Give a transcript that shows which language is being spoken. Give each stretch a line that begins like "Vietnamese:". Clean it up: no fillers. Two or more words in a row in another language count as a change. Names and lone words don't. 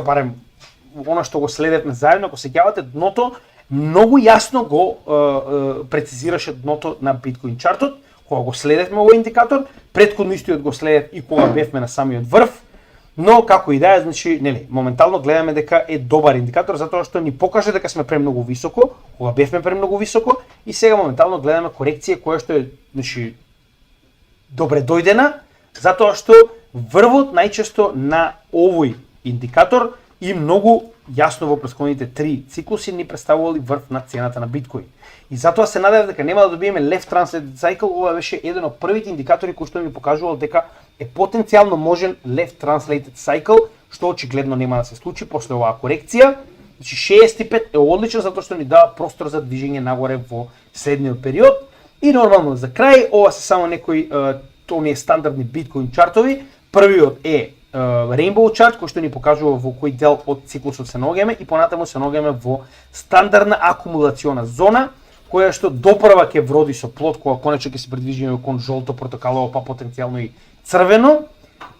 Macedonian: барем она што го следевме заедно, ако се сеќавате, дното многу јасно го прецизираше дното на биткоин чартот, кога го следевме овој индикатор, претходно истиот го следев и кога бевме на самиот врв, но како и да е, значи, нели, моментално гледаме дека е добар индикатор затоа што ни покаже дека сме премногу високо, кога бевме премногу високо и сега моментално гледаме корекција која што е, значи, добре дојдена, затоа што врвот најчесто на овој индикатор и многу јасно во претходните 3 циклуси ни представували врв на цената на биткоин. И затоа се надев дека нема да добиеме
English: left translated cycle,
Macedonian: ова беше еден од првите индикатори кои што ми покажувал дека е потенцијално можен
English: left translated cycle,
Macedonian: што очигледно нема да се случи после оваа корекција. Значи 65 е одлично затоа што ни дава простор за движење нагоре во следниот период. И нормално за крај, ова се само некои оние стандардни биткоин чартови. Првиот е Rainbow chart кој што ни покажува во кој дел од циклусот се наоѓаме и понатаму се наоѓаме во стандардна акумулациона зона која што допрва ќе вроди со плод кога конечно ќе се придвижиме кон жолто, портокалово, па потенцијално и црвено.